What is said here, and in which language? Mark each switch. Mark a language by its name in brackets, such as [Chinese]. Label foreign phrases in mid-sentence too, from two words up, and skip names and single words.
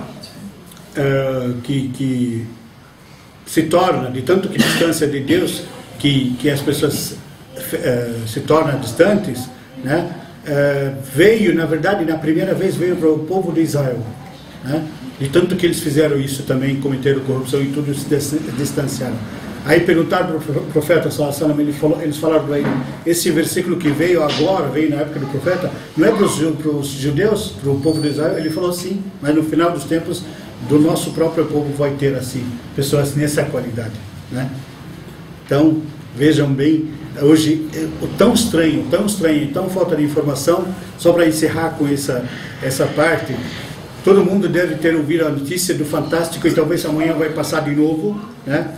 [Portuguese] que se torna, de tanto que distância de Deus, que as pessoas se tornam distantes, né? Veio, na verdade, na primeira vez veio para o povo de Israel, né? De tanto que eles fizeram isso também, cometeram corrupção e tudo, se distanciaram. Aí perguntaram para o profeta [Arabic] صلى الله عليه وسلم, [Portuguese] eles falaram para ele, esse versículo que veio agora, veio na época do profeta, não é para os judeus, para o povo de Israel? Ele falou sim, mas no final dos tempos, do nosso próprio povo vai ter assim, pessoas nessa qualidade, né? Então, vejam bem, hoje, tão estranho, tão falta de informação, só para encerrar com essa parte, todo mundo deve ter ouvido a notícia do Fantástico, e talvez amanhã vai passar de novo, né?